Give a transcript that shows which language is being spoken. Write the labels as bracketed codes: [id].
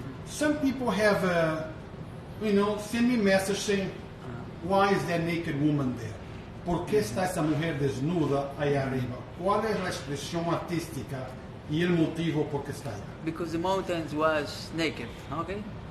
[en] Some people have, send me a message saying, why is that naked woman there? [es] ¿Por qué está esa mujer desnuda allá arriba? ¿Cuál es la expresión artística y el motivo por qué está allá? [en] Because the mountains was naked, okay?